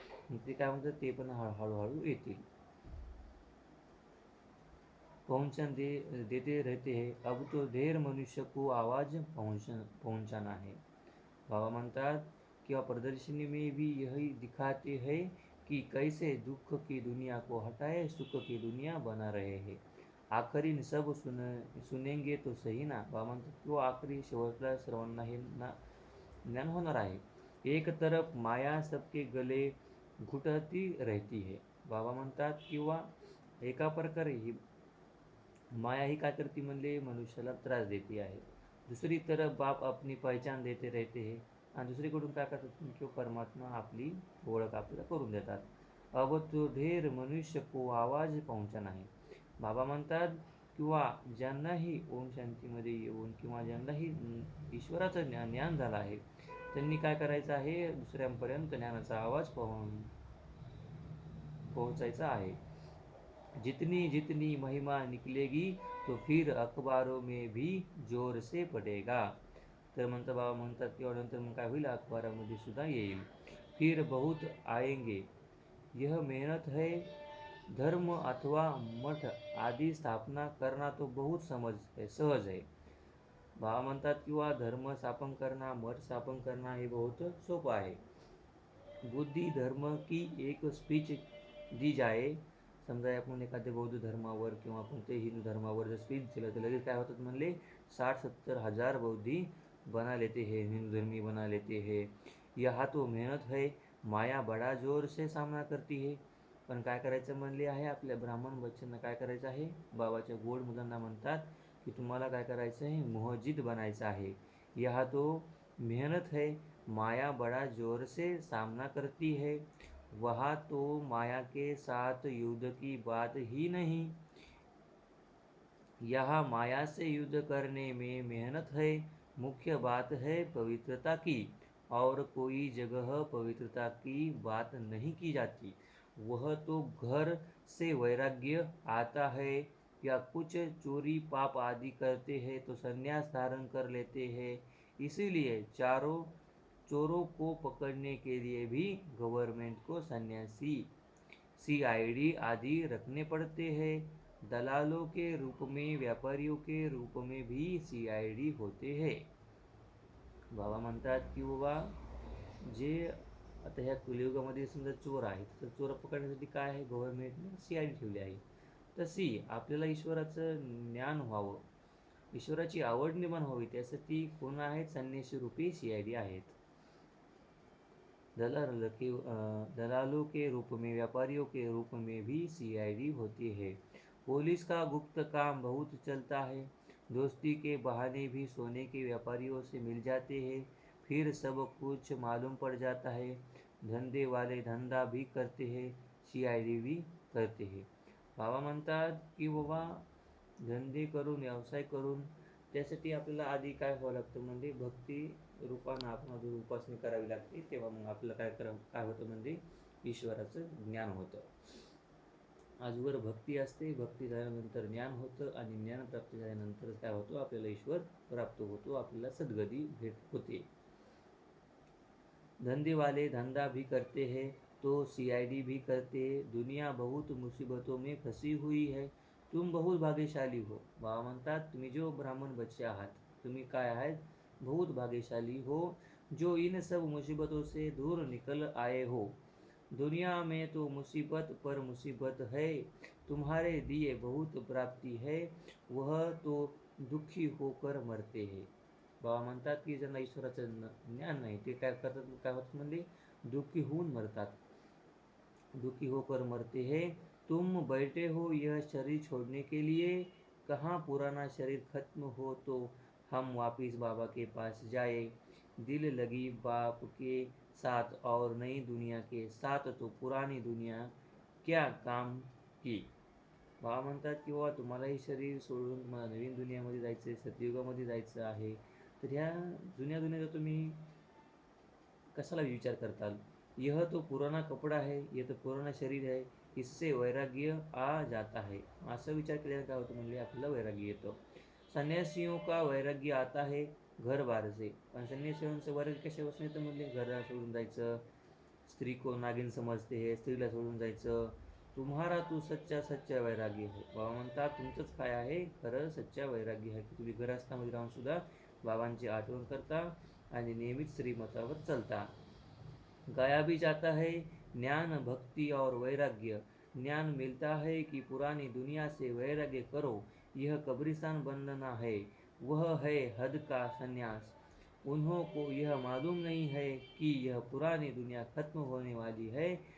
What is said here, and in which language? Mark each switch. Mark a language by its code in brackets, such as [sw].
[mr] मग ते काय म्हणतात ते पण हळूहळू येतील. [hi] पहुंचन देते रहते हैं. अब तो ढेर मनुष्य को आवाज पहुंचाना है. [mr] बाबा म्हणतात किंवा [hi] प्रदर्शनी में भी यही दिखाते हैं कि कैसे दुख की दुनिया को हटाए सुख की दुनिया बना रहे हैं. आखरी सब सुनेंगे तो सही ना. [mr] बाबा म्हणतात किंवा आखरी शेवटला सर्वांना हे ज्ञान होणार आहे. [hi] एक तरफ माया सबके गले घुटती रहती है. [mr] बाबा म्हणतात किंवा एका प्रकारे ही माया ही काय करती म्हणले, मनुष्याला त्रास देते आहे. [hi] दुसरी तरफ बाप अपनी पहचान देते रहते हैं [mr] आणि दुसरीकडून काय करतात किंवा परमात्मा आपली ओळख आपल्याला करून देतात. [hi] अब तो ढेर मनुष्य को आवाज पहुंचाना है. [mr] बाबा म्हणतात किंवा ज्यांनाही ओम शांतीमध्ये येऊन किंवा ज्यांनाही ईश्वराचं ज्ञान झालं आहे, त्यांनी काय करायचं आहे, दुसऱ्यांपर्यंत ज्ञानाचा आवाज पोहोचायचा आहे. [hi] जितनी जितनी महिमा निकलेगी तो फिर अखबारों में भी जोर से पडेगा. [mr] तर बाबा म्हणतात किंवा नंतर मग काय होईल, अखबारामध्ये सुद्धा येईल. [hi] फिर बहुत आएंगे. यह मेहनत है. धर्म अथवा मठ आदि स्थापना करना तो बहुत सहज है. [mr] बाबा म्हणतात किंवा धर्म स्थापन करना, मठ स्थापन करना हे बहुत सोपं आहे. [hi] बुद्धी धर्म की एक स्पीच दी जाए. [mr] समजा आपण एखाद्या बौद्ध धर्मावर किंवा कोणत्याही हिंदू धर्मावर जर स्पीच दिलं तर लगेच काय होतात म्हणले, [hi] 60-70 हजार बौद्धी बना लेते हैं, [mr] हिंदू धर्मी बना लेते हैं. [hi] यहा तो मेहनत है. माया बडा जोर से सामना करती है. [mr] पण काय करायचं म्हणले आहे, आपल्या ब्राह्मण बच्चांना काय करायचं आहे, बाबाच्या गोड मुलांना म्हणतात की तुम्हाला काय करायचं आहे, मोहजिद बनायचं आहे. [hi] यहा तो मेहनत है. माया बड़ा जोर से सामना करती है. वहाँ तो माया के साथ युद्ध की बात ही नहीं. यहाँ माया से युद्ध करने में मेहनत है. मुख्य बात है पवित्रता की. और कोई जगह पवित्रता की बात नहीं की जाती. वह तो घर से वैराग्य आता है या कुछ चोरी पाप आदि करते हैं तो संन्यास धारण कर लेते हैं. इसीलिए चोरों को पकड़ने के लिए भी गवर्नमेंट को सन्यासी, CID आदि रखने पड़ते हैं. दलालों के रूप में, व्यापारियों के रूप में भी CID होते हैं. [mr] बाबा म्हणतात की बाबा जे आता ह्या कलियुगामध्ये समजा चोर आहेत, तर चोर पकडण्यासाठी काय आहे, गव्हर्नमेंटने CID ठेवली आहे. तशी आपल्याला ईश्वराचं ज्ञान व्हावं, ईश्वराची आवड निर्माण व्हावी, त्यासाठी कोण आहेत, संन्यासी रूपी CID आहेत. [hi] दलालों के रूप में, व्यापारियों के रूप में भी CID होती है. पुलिस का गुप्त काम बहुत चलता है. दोस्ती के बहाने भी सोने के व्यापारियों से मिल जाते हैं. फिर सब कुछ मालूम पड़ जाता है. धंधे वाले धंदा भी करते हैं, CID भी करते हैं. [mr] बाबा म्हणतात की बाबा धंदे करून, व्यवसाय करून, त्यासाठी आपल्याला आधी काय व्हावं लागतं म्हणजे भक्ती रूपानं आपण अजून उपासना करावी लागते. तेव्हा मग आपल्याला काय होतं म्हणजे ईश्वराचं ज्ञान होतं. आजवर भक्ती असते, भक्ती झाल्यानंतर ज्ञान होतं आणि ज्ञान प्राप्त झाल्यानंतर काय होतं, आपल्याला ईश्वर प्राप्त होतो, आपल्याला सद्गती भेट होते. [hi] धंधे वाले धंधा भी करते हैं तो CID भी करते हैं. दुनिया बहुत मुसीबतों में फंसी हुई है. तुम बहुत भाग्यशाली हो. [mr] बाबा म्हणतात तुम्ही जो ब्राह्मण बच्चे आहात, तुम्ही काय आहेत, [hi] बहुत भाग्यशाली हो. जो इन सब मुसीबतों से दूर निकल आए हो। दुनिया में तो मुसीबत पर मुसीबत है, तुम्हारे दिए बहुत प्राप्ती है, वह तो दुःखी होकर मरते हैं. बाबा म्हणतात की ज्यांना ईश्वराचं ज्ञान नाही ते काय करतात, काय होतात म्हणले, दुःखी होऊन मरतात. दुखी होकर मरते हैं. तुम बैठे हो यह शरीर छोड़ने के लिए, कहाँ पुराना शरीर खत्म हो तो हम वापिस बाबा के पास जाए. दिल लगी बाप के साथ और नई दुनिया के साथ तो पुरानी दुनिया क्या काम की. [mr] बाबा म्हणतात की बाबा तुम्हाला हे शरीर सोडून मला नवीन दुनियामध्ये जायचं आहे, सतयुगामध्ये जायचं आहे. तर ह्या जुन्या दुनियेचा तुम्ही कशाला विचार करताल. [hi] यह तो पुराना कपड़ा है, यह तो पुराना शरीर है, इससे वैराग्य आ जाता है. [mr] असं विचार केल्याने काय होतं म्हणजे आपल्याला वैराग्य येतो. [hi] संन्यासियों का वैराग्य आता है घर बार से. [mr] पण संन्यासियोंचं वैराग्य कशापासून येतं म्हणजे घराला सोडून जायचं, [hi] स्त्री को नागिन समजते है, [mr] स्त्रीला सोडून जायचं. [hi] तुम्हारा तो सच्चा सच्चा वैराग्य है. [mr] बाबा म्हणतात तुमचंच काय आहे, खरं सच्चा वैराग्य आहे की तुम्ही घरस्थामध्ये राहून सुद्धा बाबांची आठवण करता आणि नेहमीच श्रीमतावर चलता. [hi] गाया भी जाता है ज्ञान भक्ति और वैराग्य. ज्ञान मिलता है कि पुरानी दुनिया से वैराग्य करो, यह कब्रिस्तान बनना है, वह है हद का संन्यास. उन्हों को यह मालूम नहीं है कि यह पुरानी दुनिया खत्म होने वाली है.